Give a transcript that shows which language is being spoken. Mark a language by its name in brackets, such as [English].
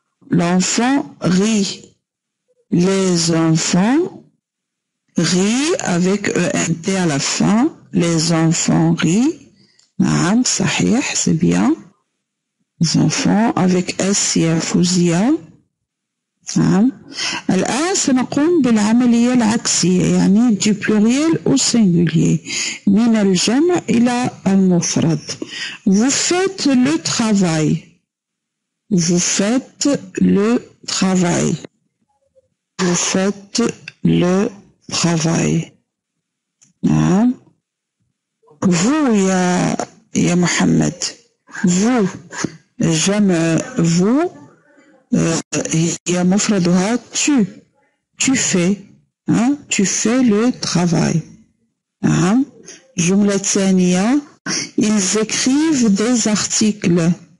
[French] L'enfant rit. Les enfants rient avec ENT à la fin. Les enfants rient. [Arabic] Naam, sahih, [French] c'est bien. Les enfants avec S يا فوزية. [Arabic] نعم. الآن سنقوم بالعملية العكسية يعني [French] du pluriel au singulier [Arabic] من الجمع إلى المفرد. [French] Vous faites le travail. Vous faites le travail. Vous faites le travail. نعم. Vous يا محمد. Vous. [Arabic] جمع [French] vous [Arabic] هي مفردها [French] tu fais tu fais le travail. [Arabic] جملة ثانية [French] ils écrivent des articles.